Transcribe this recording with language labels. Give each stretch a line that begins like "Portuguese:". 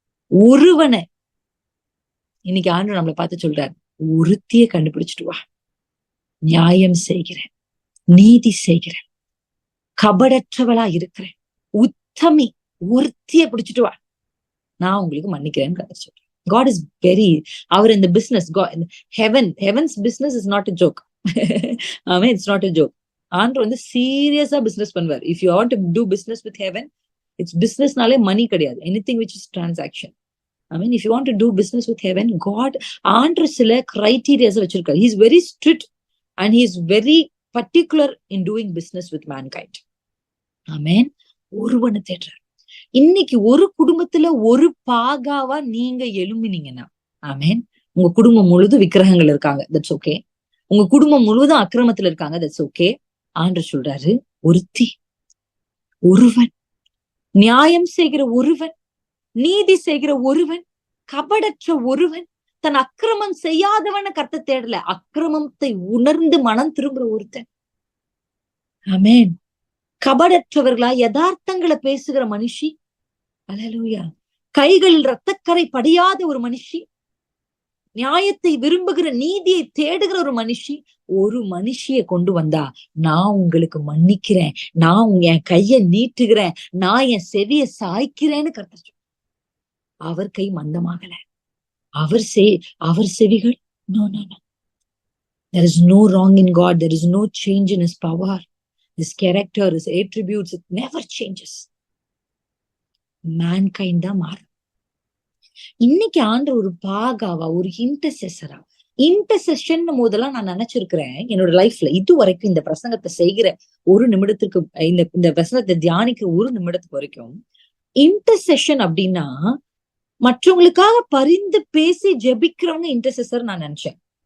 Tamil: ஒருவனை இன்னைக்கு ஆண்டவர் நம்மளை பார்த்து சொல்றாரு, ஒருத்திய கண்டுபிடிச்சிட்டு வா. நியாயம் செய்கிறேன், நீதி செய்கிறேன், கபடற்றவளா இருக்கிறேன், உத்தமி, ஒருத்திய பிடிச்சிட்டு வா, நான் உங்களுக்கு மன்னிக்கிறேன்னு கதை சொல்றேன்.
English: God is very,
Tamil: அவர் இந்த business,
English: heaven's business is not a joke. ஆமா, it's not a joke.
Tamil: ஆண்டவர் வந்து சீரியஸா பிசினஸ் பண்ணுவார்.
English: If you want to do business with heaven, it's businessனாலே
Tamil: மணி கிடையாது.
English: anything which is transaction. I mean, if you want to do business with heaven, God,
Tamil: ஆண்டவர் சில criterias வச்சிருக்காரு.
English: He is very strict and he is very particular in doing business with mankind.
Tamil: ஆமென். ஒருவனை தேடுறார். இன்னைக்கு ஒரு குடும்பத்துல ஒரு பாகாவா நீங்க எழும்பினீங்கன்னா, ஆமென், உங்க குடும்பம் முழுதும் விக்கிரகங்கள் இருக்காங்க,
English: That's okay.
Tamil: உங்க குடும்பம் முழுவதும் அக்கிரமத்துல இருக்காங்க,
English: That's okay.
Tamil: ஆண்டவர் சொல்றாரு, ஒருத்தி, ஒருவன், நியாயம் செய்கிற ஒருவன், நீதி செய்கிற ஒருவன், கபடற்ற ஒருவன், தன் அக்கிரமம் செய்யாதவன கர்த்தர் தேடல, அக்கிரமத்தை உணர்ந்து மனம் திரும்புற ஒருத்தன். ஆமென். கபடற்றவர்களா யதார்த்தங்களை பேசுகிற மனுஷி, ஹல்லேலூயா, கைகளில் இரத்தக்கரை படியாத ஒரு மனுஷி, நியாயத்தை விரும்புகிற, நீதியை தேடுகிற ஒரு மனுஷி, ஒரு மனுஷிய கொண்டு வந்தா நான் உங்களுக்கு மன்னிக்கிறேன், நான் என் கைய நீட்டுகிறேன், நான் என் செவிய சாய்க்கிறேன்னு கர்த்தர். அவர் கை மந்தமாகல, அவர் செவிகள்,
English: no no no, there is no wrong in God, there is no change in his power, his character, his attributes, it never changes.
Tamil: Mankind தான் மாறும். இன்னைக்கு ஆண்டவர் ஒரு பாகாவா, ஒரு இன்டர்செசரா, இன்டர்செஷன் போதெல்லாம் நான் நினைச்சிருக்கிறேன் என்னோட லைஃப்ல இது வரைக்கும், இந்த பிரசங்கத்தை செய்கிற ஒரு நிமிடத்துக்கு, இந்த பிரசங்கத்தை தியானிக்கிற ஒரு நிமிடத்துக்கு வரைக்கும், இன்டர்செஷன் அப்படின்னா மற்றவங்களுக்காக பரிந்து பேசி ஜெபிக்கிறவங்க இன்டர்செசர் நான் நினைச்சேன்.